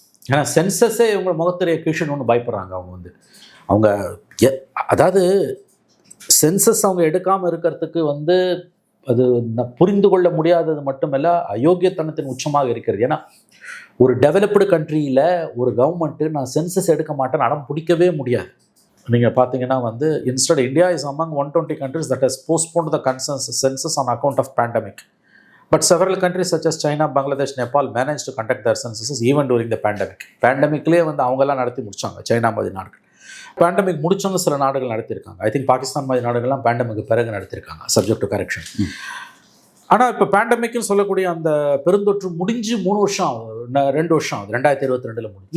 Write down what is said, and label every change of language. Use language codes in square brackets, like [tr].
[ta] ஏன்னா சென்சஸே இவங்க முகத்திரையை கீழ்ஷன்னு பயப்படுறாங்க. அவங்க அதாவது சென்சஸ் அவங்க எடுக்காமல் இருக்கிறதுக்கு வந்து அது புரிந்து கொள்ள முடியாதது மட்டுமல்ல, அயோக்கியத்தனத்தின் உச்சமாக இருக்கிறது. ஏன்னா ஒரு டெவலப்டு கண்ட்ரியில் ஒரு கவர்மெண்ட்டு நான் சென்சஸ் எடுக்க மாட்டேன்னு அடம் பிடிக்கவே முடியாது. நீங்கள் பார்த்தீங்கன்னா வந்து [en] Instead India is among 120 countries that has postponed the census on account of pandemic. But several countries such as China, Bangladesh, Nepal managed to conduct their censuses even during the pandemic. [ta] பேண்டமிக்லேயே வந்து அவங்கெல்லாம் நடத்தி முடிச்சாங்க, China மாதிரி நாடுகள். Pandemic முடிச்சவங்க சில நாடுகள் நடத்தியிருக்காங்க. [en] I think [ta] பாகிஸ்தான் மாதிரி நாடுகள்லாம் பேண்டமிக்கு பிறகு நடத்தியிருக்காங்க, [en] Subject to correction. [ta] ஆனால் இப்போ பேண்டமிக்னு சொல்லக்கூடிய அந்த பெருந்தொற்று முடிஞ்சு 3 வருஷம் ஆகுது, 2 வருஷம் ஆகுது, 2022 முடிஞ்சு.